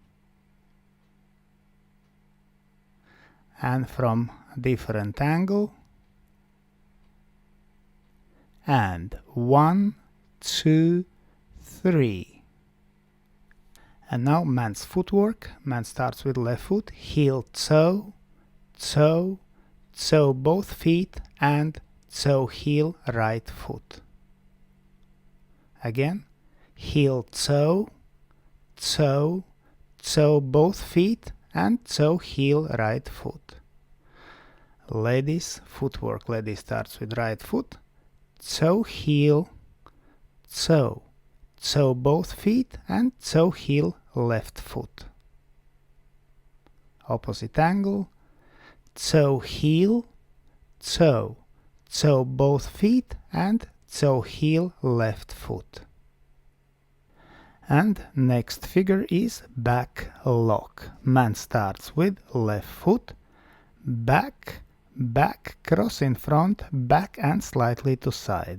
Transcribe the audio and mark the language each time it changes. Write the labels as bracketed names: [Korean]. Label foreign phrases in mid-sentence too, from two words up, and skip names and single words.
[English] And from a different angle. And 1, 2, 3. And now man's footwork. Man starts with left foot, heel, toe, toe, toe both feet and toe, heel, right foot. Again, heel, toe, toe, toe both feet and toe, heel, right foot. Ladies footwork. Lady starts with right foot, toe, heel, toe, toe both feet and toe, heel, left foot. Opposite angle, toe, heel, toe, toe both feet and toe, heel, left foot. And next figure is back lock. Man starts with left foot, back, back, cross in front, back and slightly to side.